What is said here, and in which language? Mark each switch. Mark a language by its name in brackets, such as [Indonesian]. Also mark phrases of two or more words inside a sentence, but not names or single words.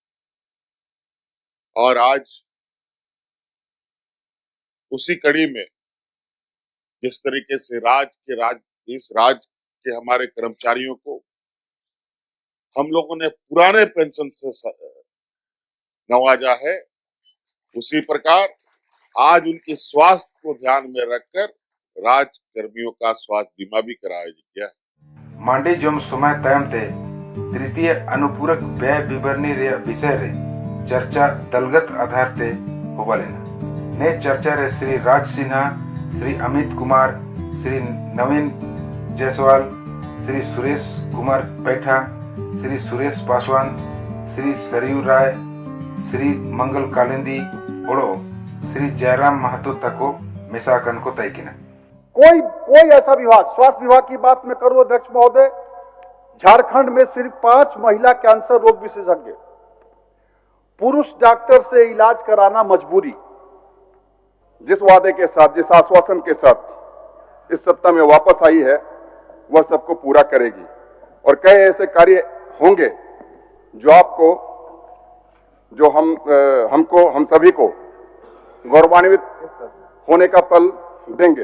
[Hindi] और आज उसी कड़ी में जिस तरीके से इस राज्य के हमारे कर्मचारियों को हम लोगों ने पुराने पेंशन से नवाजा है, उसी प्रकार आज उनके स्वास्थ्य को ध्यान में रखकर राज्य कर्मियों का स्वास्थ्य बीमा भी कराया गया है। [Santali] मांडी जोम समय तयमते [Hindi] तृतीय अनुपूरक व्यय विवरणी [Santali] रे विषय रे [Hindi] चर्चा दलगत आधार [Santali] ते होबालेना ने चर्चा रे श्री राज सिन्हा, श्री अमित कुमार, श्री नवीन जायसवाल, श्री सुरेश कुमार पैठा, श्री सुरेश पासवान, श्री सरयू राय, श्री मंगल कालिंदी ओड़ो श्री जयराम महतो तको मिसाकन को तय किना। [Hindi] कोई ऐसा विभाग, स्वास्थ्य विभाग की बात मैं करूं अध्यक्ष महोदय, झारखंड में सिर्फ 5 महिला कैंसर रोग विशेषज्ञ, पुरुष डॉक्टर से इलाज कराना मजबूरी। जिस वादे के साथ, जिस आश्वासन के साथ इस सत्ता में वापस आई है, वह सबको पूरा करेगी और कई ऐसे कार्य होंगे जो आपको, जो हम सभी को गौरवान्वित होने का पल देंगे।